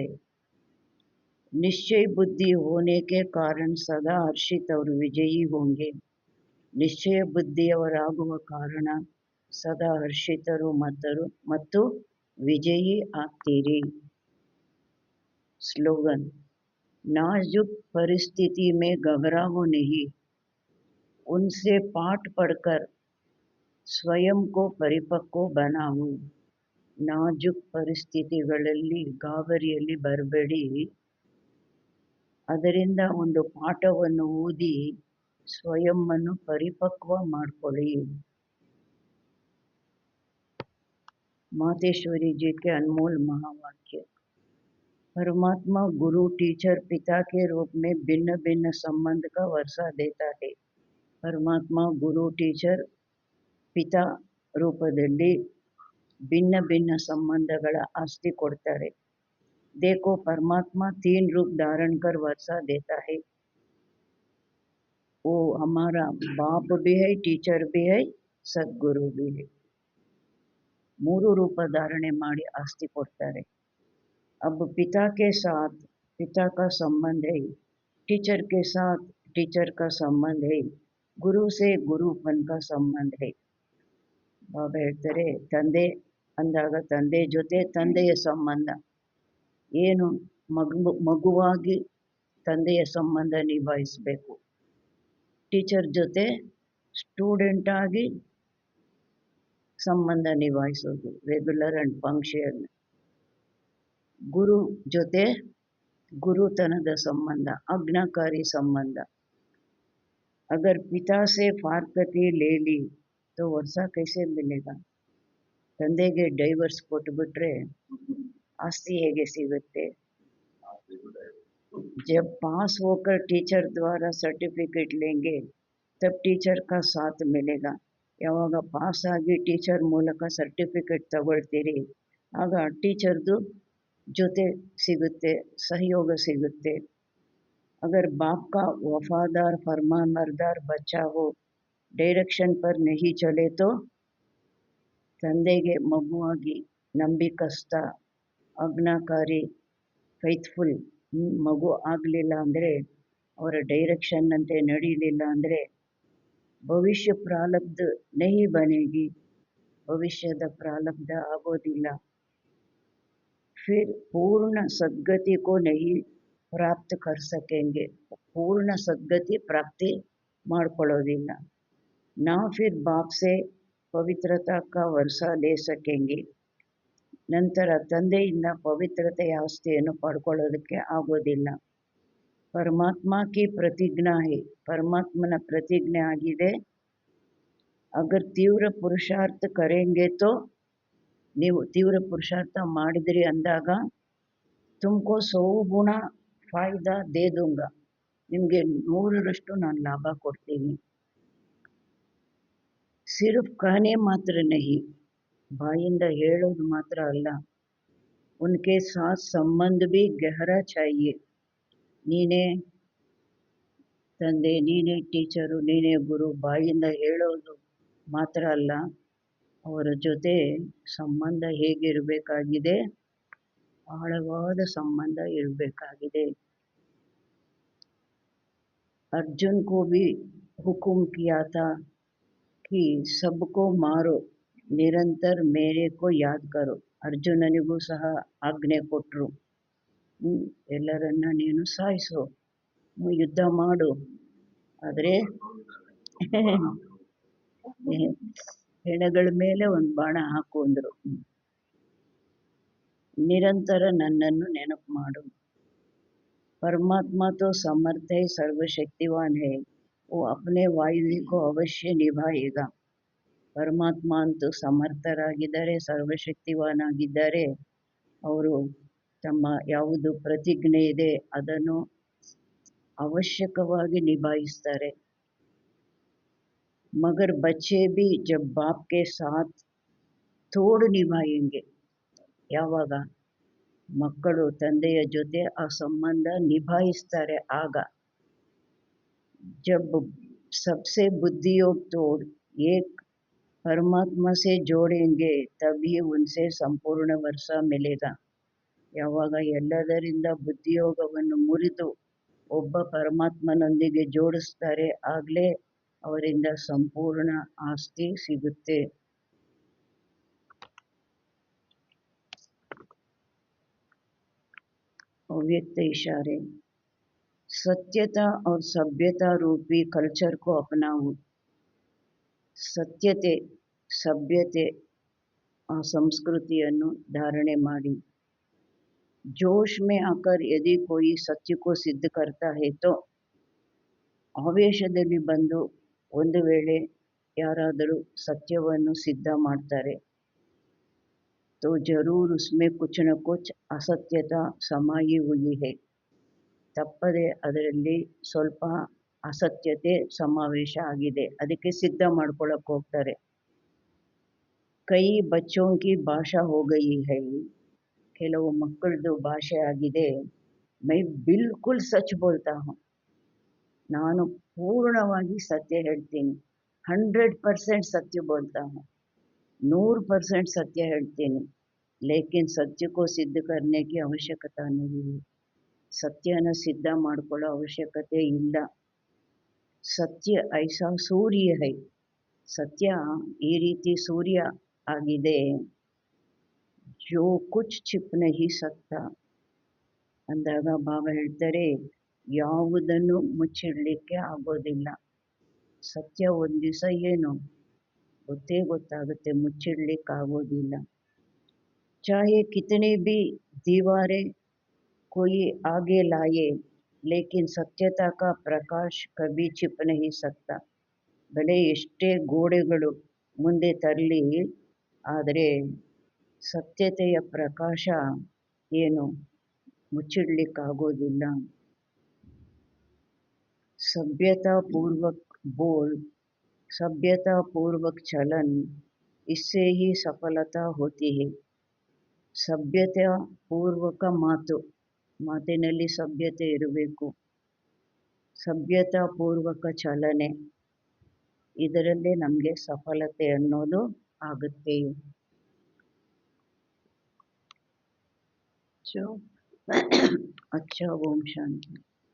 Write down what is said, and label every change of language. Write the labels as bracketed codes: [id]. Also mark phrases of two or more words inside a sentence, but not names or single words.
[hi] निश्चय बुद्धि होने के कारण सदा हर्षित ಅವರು विजयी होंगे. [kn] ನಿಶ್ಚಯ ಬುದ್ಧಿಯವರಾಗುವ ಕಾರಣ ಸದಾ ಹರ್ಷಿತರು ಮತ್ತು ವಿಜಯಿ ಆಗ್ತೀರಿ. ಸ್ಲೋಗನ್, [hi] नाजुक परिस्थिति में घबराओ नहीं, उनसे पाठ पढ़कर स्वयं को परिपक्व बनाओ. [kn] ನಾಜುಕ್ ಪರಿಸ್ಥಿತಿಗಳಲ್ಲಿ ಗಾಬರಿಯಲ್ಲಿ ಬರಬೇಡಿ, ಅದರಿಂದ ಒಂದು ಪಾಠವನ್ನು ಓದಿ ಸ್ವಯಂವನ್ನು ಪರಿಪಕ್ವ ಮಾಡ್ಕೊಳ್ಳಿ. [hi] मातेश्वरी जी के अनमोल महावाक्य। परमात्मा गुरु टीचर पिता के रूप में भिन्न भिन्न संबंध का वर्षा देता है. [kn] ಪರಮಾತ್ಮ ಗುರು ಟೀಚರ್ ಪಿತಾ ರೂಪದಲ್ಲಿ ಭಿನ್ನ ಭಿನ್ನ ಸಂಬಂಧಗಳ ಆಸ್ತಿ ಕೊಡ್ತಾರೆ. [hi] देखो परमात्मा 3 रूप धारण कर वर्षा देता है. वो हमारा बाप भी है, टीचर भी है, सद्गुरु भी है. [kn] 3 ರೂಪ ಧಾರಣೆ ಮಾಡಿ ಆಸ್ತಿ ಕೊಡ್ತಾರೆ. [hi] अब पिता के साथ पिता का संबंध है, टीचर के साथ टीचर का संबंध है, गुरु से गुरुपन का ಸಂಬಂಧ है. [kn] ಬಾಬಾ ಹೇಳ್ತಾರೆ, ತಂದೆ ಅಂದಾಗ ತಂದೆ ಜೊತೆ ತಂದೆಯ ಸಂಬಂಧ ಏನು, ಮಗುವಾಗಿ ತಂದೆಯ ಸಂಬಂಧ ನಿಭಾಯಿಸಬೇಕು. ಟೀಚರ್ ಜೊತೆ ಸ್ಟೂಡೆಂಟ್ ಆಗಿ ಸಂಬಂಧ ನಿಭಾಯಿಸೋದು, [en] regular and function. [kn] ಗುರು ಜೊತೆ [hi] गुरुतनद संबंध, आज्ञाकारी संबंध. अगर पिता से फारकती ले ली तो वर्षा कैसे मिलेगा? [kn] ತಂದೆಗೆ ಡೈವರ್ಸ್ ಕೊಟ್ಬಿಟ್ರೆ ಆಸ್ತಿ ಹೇಗೆ ಸಿಗುತ್ತೆ? [hi] जब पास होकर टीचर द्वारा सर्टिफिकेट लेंगे तब टीचर का साथ मिलेगा. [kn] ಯಾವಾಗ ಪಾಸ್ ಆಗಿ ಟೀಚರ್ ಮೂಲಕ ಸರ್ಟಿಫಿಕೇಟ್ ತಗೊಳ್ತೀರಿ ಆಗ ಟೀಚರ್ದು ಜೊತೆ ಸಿಗುತ್ತೆ, सहयोग ಸಿಗುತ್ತೆ. [hi] अगर बाप का वफादार फरमानबरदार बच्चा हो, डायरेक्शन पर नहीं चले तो [kn] ತಂದೆಗೆ ಮಗುವಾಗಿ ನಂಬಿಕಸ್ಥ, ಆಜ್ಞಾಕಾರಿ, ಫೈತ್ಫುಲ್ ಮಗು ಆಗಲಿಲ್ಲ ಅಂದರೆ, ಅವರ ಡೈರೆಕ್ಷನ್ ಅಂತೆ ನಡೀಲಿಲ್ಲ ಅಂದರೆ ಭವಿಷ್ಯ ಪ್ರಾರಬ್ಧ [hi] नहीं बनेगी, [kn] ಭವಿಷ್ಯದ ಪ್ರಾರಬ್ಧ ಆಗೋದಿಲ್ಲ. [hi] फिर पूर्ण सद्गति को नहीं प्राप्त कर सकेंगे, पूर्ण सद्गति प्राप्ति ಮಾಡ್ಕೊಳ್ಳೋದಿಲ್ಲ. ना फिर बाप से पवित्रता का वर्षा ले सकेंगे, [kn] ನಂತರ ತಂದೆಯಿಂದ ಪವಿತ್ರತೆಯ ಆಸ್ತಿಯನ್ನು ಪಡ್ಕೊಳ್ಳೋದಕ್ಕೆ ಆಗೋದಿಲ್ಲ. [hi] ಪರಮಾತ್ಮ की प्रतिज्ञा है, [kn] ಪರಮಾತ್ಮನ ಪ್ರತಿಜ್ಞೆ ಆಗಿದೆ. [hi] अगर तीव्र पुरुषार्थ करेंगे तो, [kn] ನೀವು ತೀವ್ರ ಪುರುಷಾರ್ಥ ಮಾಡಿದ್ರಿ ಅಂದಾಗ [hi] तुमको 100 गुना फायदा दे दूंगा, [kn] ನಿಮಗೆ 100ರಷ್ಟು ನಾನು ಲಾಭ ಕೊಡ್ತೀನಿ. [hi] सिर्फ कहने मात्र नहीं, [kn] ಬಾಯಿಂದ ಹೇಳೋದು ಮಾತ್ರ ಅಲ್ಲ, [hi] उनके साथ संबंध भी गहरा चाहिए. [kn] ನೀನೇ ತಂದೆ, ನೀನೇ ಟೀಚರು, ನೀನೇ ಗುರು, ಬಾಯಿಂದ ಹೇಳೋದು ಮಾತ್ರ ಅಲ್ಲ, ಅವರ ಜೊತೆ ಸಂಬಂಧ ಹೇಗಿರಬೇಕಾಗಿದೆ, ಆಳವಾದ ಸಂಬಂಧ ಇರಬೇಕಾಗಿದೆ. [hi] अर्जुन को भी हुक्म किया था कि सबको मारो, निरंतर मेरे को याद करो. [kn] ಅರ್ಜುನನಿಗೂ ಸಹ ಆಜ್ಞೆ ಕೊಟ್ಟರು, ಎಲ್ಲರನ್ನ ನೀನು ಸಾಯಿಸು, ಯುದ್ಧ ಮಾಡು, ಆದರೆ ಹೆಣಗಳ ಮೇಲೆ ಒಂದು ಬಾಣ ಹಾಕು ಅಂದರು. ನಿರಂತರ ನನ್ನನ್ನು ನೆನಪು ಮಾಡು. [hi] परमात्मा तो समर्थ है, सर्वशक्तिवान है, वो अपने वायु को अवश्य निभाएगा. [kn] ಪರಮಾತ್ಮ ಅಂತೂ ಸಮರ್ಥರಾಗಿದ್ದಾರೆ, ಸರ್ವಶಕ್ತಿವಾನಾಗಿದ್ದಾರೆ. ಅವರು ತಮ್ಮ ಯಾವುದು ಪ್ರತಿಜ್ಞೆ ಇದೆ ಅದನ್ನು ಅವಶ್ಯಕವಾಗಿ ನಿಭಾಯಿಸ್ತಾರೆ. [hi] मगर बच्चे भी जब बाप के साथ तोड़ निभाएंगे, [kn] ಯಾವಾಗ ಮಕ್ಕಳು ತಂದೆಯ ಜೊತೆ ಆ ಸಂಬಂಧ ನಿಭಾಯಿಸ್ತಾರೆ ಆಗ. [hi] जब सबसे बुद्धियोग तोड़ एक परमात्मा से जोड़ेंगे तभी उनसे संपूर्ण वर्षा मिलेगा. [kn] ಯಾವಾಗ ಎಲ್ಲದರಿಂದ ಬುದ್ಧಿಯೋಗವನ್ನು ಮುರಿದು ಒಬ್ಬ ಪರಮಾತ್ಮನೊಂದಿಗೆ ಜೋಡಿಸ್ತಾರೆ ಆಗಲೇ ಅವರಿಂದ ಸಂಪೂರ್ಣ ಆಸ್ತಿ ಸಿಗುತ್ತೆ. [hi] अव्यक्त इशारे, सत्यता और सभ्यता रूपी कल्चर को अपनाओ. [kn] ಸತ್ಯತೆ, ಸಭ್ಯತೆ ಆ ಸಂಸ್ಕೃತಿಯನ್ನು ಧಾರಣೆ ಮಾಡಿ. [hi] जोश में आकर यदि कोई सत्य को सिद्ध करता है तो, [kn] ಆವೇಶದಲ್ಲಿ ಬಂದು ಒಂದು ವೇಳೆ ಯಾರಾದರೂ ಸತ್ಯವನ್ನು ಸಿದ್ಧ ಮಾಡ್ತಾರೆ, [hi] तो जरूर उसमें कुछ न कुछ असत्यता समाई हुई है, [kn] ತಪ್ಪದೆ ಅದರಲ್ಲಿ ಸ್ವಲ್ಪ ಅಸತ್ಯತೆ ಸಮಾವೇಶ ಆಗಿದೆ, ಅದಕ್ಕೆ ಸಿದ್ಧ ಮಾಡ್ಕೊಳ್ಳೋಕೆ ಹೋಗ್ತಾರೆ. [hi] कई बच्चों की ಭಾಷಾ हो गई है, [kn] ಕೆಲವು ಮಕ್ಕಳದು ಭಾಷೆ ಆಗಿದೆ. [hi] मैं बिल्कुल सच बोलता हूँ, [kn] ನಾನು ಪೂರ್ಣವಾಗಿ ಸತ್ಯ ಹೇಳ್ತೀನಿ, 100% [hi] सत्य बोलता हूँ, [kn] 100% ಸತ್ಯ ಹೇಳ್ತೀನಿ. [hi] लेकिन सत्य को सिद्ध करने की आवश्यकता नहीं है. [kn] सत्यನ ಸಿದ್ಧ ಮಾಡ್ಕೊಳ್ಳೋ ಅವಶ್ಯಕತೆ ಇಲ್ಲ. [hi] सत्य ऐसा सूर्य है. [kn] ಸತ್ಯ ಈ ರೀತಿ ಸೂರ್ಯ ಆಗಿದೆ. [hi] जो कुछ छिप नहीं सकता [kn] ಅಂದಾಗ ಬಾಬಾ ಹೇಳ್ತಾರೆ, ಯಾವುದನ್ನು ಮುಚ್ಚಿಡಲಿಕ್ಕೆ ಆಗೋದಿಲ್ಲ. ಸತ್ಯ ಒಂದು ದಿವಸ ಏನು ಗೊತ್ತೇ ಗೊತ್ತಾಗುತ್ತೆ, ಮುಚ್ಚಿಡ್ಲಿಕ್ಕಾಗೋದಿಲ್ಲ. [hi] चाहे कितने भी दीवारें कोई आगे लाए, लेकिन सत्यता का प्रकाश कभी छिप नहीं सकता. [kn] ಭಲೆ ಎಷ್ಟೇ ಗೋಡೆಗಳು ಮುಂದೆ ತರಲಿ, ಆದರೆ ಸತ್ಯತೆಯ ಪ್ರಕಾಶ ಏನು ಮುಚ್ಚಿಡ್ಲಿಕ್ಕಾಗೋದಿಲ್ಲ. [hi] सभ्यता पूर्वक बोल, सभ्यता पूर्वक चलन, इससे ही सफलता होती है. [kn] ಸಭ್ಯತೆ ಪೂರ್ವಕ ಮಾತು, ಮಾತಿನಲ್ಲಿ ಸಭ್ಯತೆ ಇರಬೇಕು. ಸಭ್ಯತಾ ಪೂರ್ವಕ ಚಲನೆ, ಇದರಲ್ಲೇ ನಮಗೆ ಸಫಲತೆ ಅನ್ನೋದು ಆಗುತ್ತೆ. [hi] ಸೊ अच्छा ओम शांति.